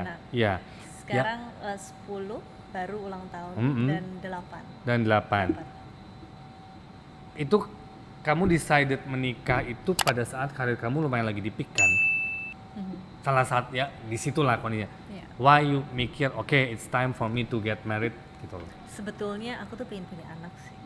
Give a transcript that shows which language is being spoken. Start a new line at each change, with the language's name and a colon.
Indonesian: anak. Iya. Sekarang 10 baru ulang tahun Mm-mm. dan 8. Dan 8. Itu kamu decided menikah itu pada saat karir kamu lumayan lagi di peak kan? Salah satu ya di situlah kondisinya. Iya.
English: Why you
Indonesian: mikir oke
English: it's time for me to get married
Indonesian: gitu loh. Sebetulnya aku tuh pengen punya anak sih.